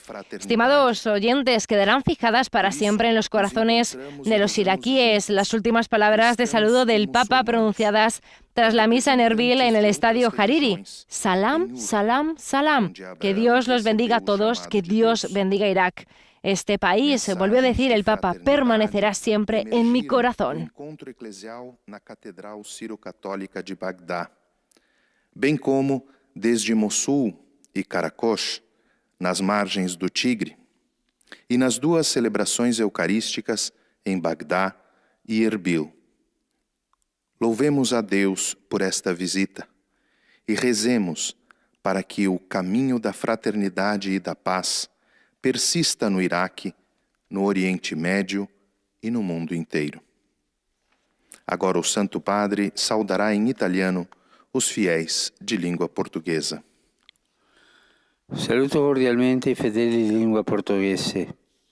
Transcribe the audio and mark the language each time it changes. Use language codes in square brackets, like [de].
[es] Estimados oyentes, quedarán fijadas para siempre en los corazones de los iraquíes las últimas palabras de saludo del Papa pronunciadas tras la misa en Erbil en el estadio Hariri. [ar] Salam, salam, salam. [es] Que Dios los bendiga a todos, que Dios bendiga a Irak. Este país, volvió a decir el Papa, permanecerá siempre en mi corazón. [pt] Encontro eclesial na Catedral Ciro-Católica de Bagdá, bem como desde Mossul e Karakosh, nas margens do Tigre, e nas duas celebrações eucarísticas em Bagdá e Erbil. Louvemos a Deus por esta visita e rezemos para que o caminho da fraternidade e da paz persista no Iraque, no Oriente Médio e no mundo inteiro. Agora o Santo Padre saudará em italiano os fiéis de língua portuguesa. [it] Saluto cordialmente i fedeli di lingua portoghese.